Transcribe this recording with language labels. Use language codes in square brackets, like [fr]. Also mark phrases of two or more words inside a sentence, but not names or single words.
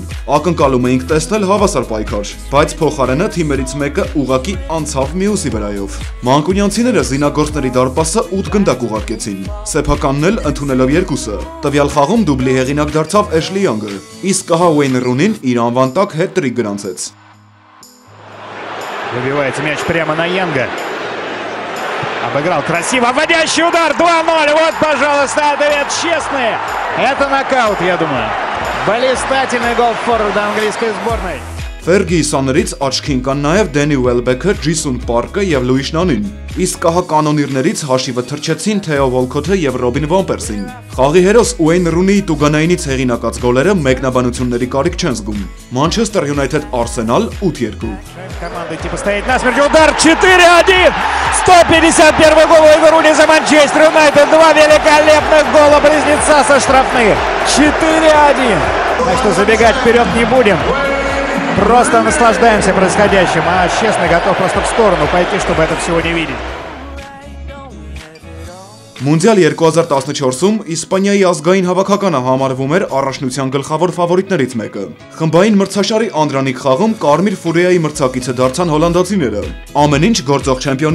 [hy] Ակնկալում էինք տեսնել հավասար պայքար, բայց փոխարենը թիմերից մեկը ուղղակի անցավ մյուսի վրայով։ Մանկունյանցիները զինագործների դարպասը 8 գնդակ ուղարկեցին, սեփականն էլ ընդունելով 2-ը։ Տվյալ խաղում դուբլի հեղինակ դարձավ Էշլի Յանգը, իսկ ահա Ուեյն Ռունին իր անվան տակ հետ-տրիկ գրանցեց։ [ru] Выбивается мяч прямо на Янга. Обыграл красиво, вводящий удар, 2-0, вот, пожалуйста, ответ честный. Это нокаут, я думаю. Блистательный гол форварда английской сборной. [hy] Ֆերգի սաներից աչքի ընկան նաև Դենի Ուելբեքը, Ջիսուն Պարկը և Լուիշ Նանին, իսկ ահա կանոնիրներից հաշիվը թռչեցին Թեո Վոլքոթը և Ռոբին Վան Պերսին։ Խաղի հերոս Ուեյն Ռունիի տուգանայինից հեղինակած գոլերը մեկնաբանությունների կարիք չեն զգում։ Մանչեսթեր Յունայթեդ Արսենալ 8-2։ [ru] Команда типа стоит насмерть, удар 4-1. 151 гол Уэйна Руни за Манчестер Юнайтед. Два великолепных гола близнеца со штрафных. 4-1. Так что забегать вперед не будем. Просто наслаждаемся происходящим. А честно, готов просто в сторону пойти, чтобы это всего не видеть. [hy] Մունդիալ 2014-ում Իսպանիայի ազգային հավաքականը համարվում էր առաջնության գլխավոր ֆավորիտներից մեկը։ Խմբային մրցաշարի անդրանիկ խաղում Կարմիր Ֆուրիայի մրցակիցը դարձան հոլանդացիները։ Ամեն ինչ գործող չեմպիոնի